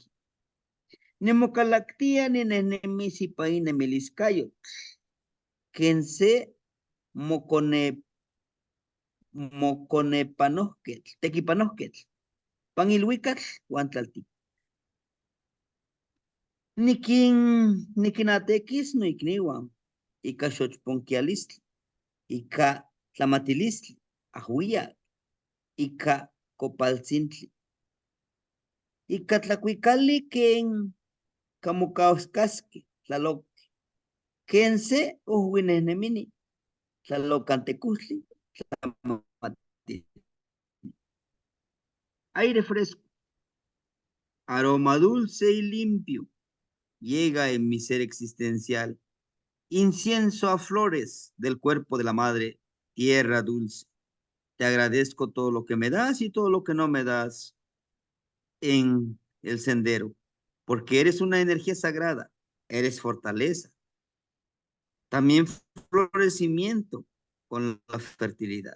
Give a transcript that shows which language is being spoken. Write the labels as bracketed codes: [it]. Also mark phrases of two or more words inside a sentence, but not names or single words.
[nah] Nemocalactia ninemisi painemeliscayo quien se moconepanosquetl, tequipanosquetl, panilhuicatl, huantlaltic. Niquinatequis no icnihuan, ica xochponquialistli, ica tlamatilistli, ajuia, ica copaltzintli, Y catlacuicali ken camucauscasque, tlaloc, quense uhuinenemini, tlalocantecusli, tlamati. [es] Aire fresco, aroma dulce y limpio, llega en mi ser existencial. Incienso a flores del cuerpo de la madre, tierra dulce. Te agradezco todo lo que me das y todo lo que no me das en el sendero, porque eres una energía sagrada, eres fortaleza, también florecimiento con la fertilidad.